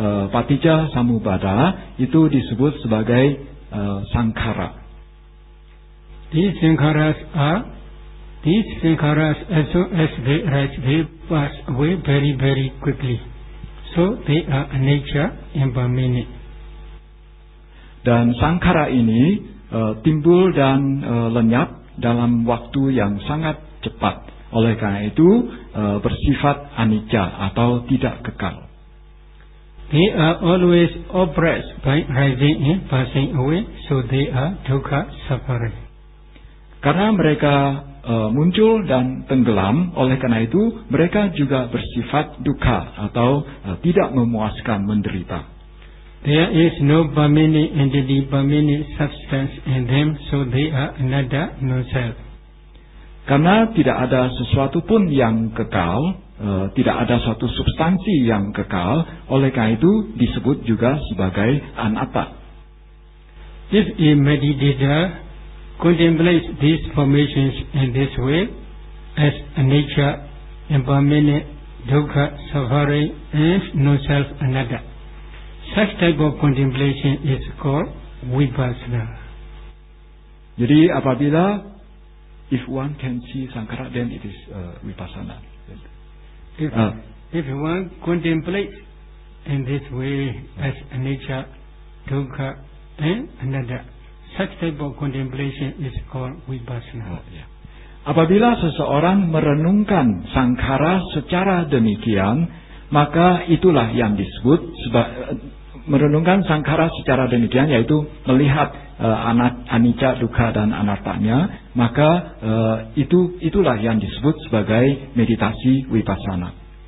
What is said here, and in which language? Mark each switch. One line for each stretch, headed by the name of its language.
Indonesian: Patija Samubada itu disebut sebagai Sankhara.
English: These Sankharas as soon as they arise, they pass away very, very quickly. So they are anicca, impermanent.
Indonesian: Dan Sankhara ini timbul dan lenyap dalam waktu yang sangat cepat. Oleh karena itu bersifat anicca atau tidak kekal.
English: They are always oppressed by rising and passing away, so they are dukkha, suffering.
Indonesian: Karena mereka muncul dan tenggelam, oleh karena itu mereka juga bersifat dukkha atau tidak memuaskan, menderita.
English: There is no permanent entity, permanent substance in them, so they are anatta, no self.
Indonesian: Karena tidak ada sesuatu pun yang kekal, tidak ada suatu substansi yang kekal, oleh karena itu disebut juga sebagai anatta.
English: If a meditator contemplates these formations in this way, as anicca, impermanent, dukkha, suffering, and no self, anatta, such type of contemplation is called vipassana.
Indonesian: Jadi apabila
English: if one can see sankhara, then it is vipassana. If one contemplates in this way as anicca, dukkha, and anatta, such type of contemplation is called vipassana.
Indonesian: Apabila seseorang merenungkan sankhara secara demikian, maka itulah yang disebut merenungkan sankhara secara demikian, yaitu melihat anicca, dukkha, dan anattanya, maka itulah yang disebut sebagai meditasi vipassana.